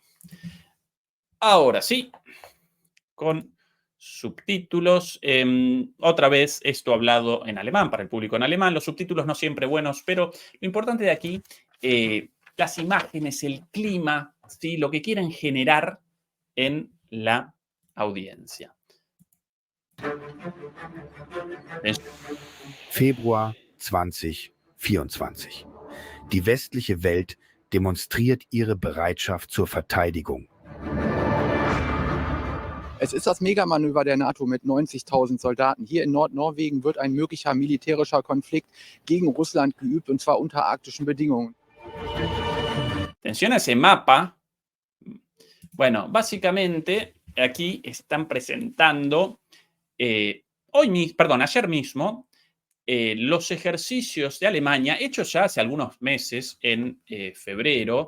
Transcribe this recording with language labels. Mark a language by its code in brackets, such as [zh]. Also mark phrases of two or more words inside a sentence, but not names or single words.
[es] Ahora sí, con subtítulos. Otra vez esto hablado en alemán, para el público en alemán. Los subtítulos no siempre buenos, pero lo importante de aquí, las imágenes, el clima, ¿sí? Lo que quieren generar en la audiencia. [de] Februar 2024. Die westliche Welt demonstriert ihre Bereitschaft zur Verteidigung. Es ist das Megamanöver der NATO mit 90.000 Soldaten. Hier in Nordnorwegen wird ein möglicher militärischer Konflikt gegen Russland geübt, und zwar unter arktischen Bedingungen. [es] Atención a ese mapa. Bueno, básicamente aquí están presentando ayer mismo los ejercicios de Alemania hechos ya hace algunos meses, en febrero.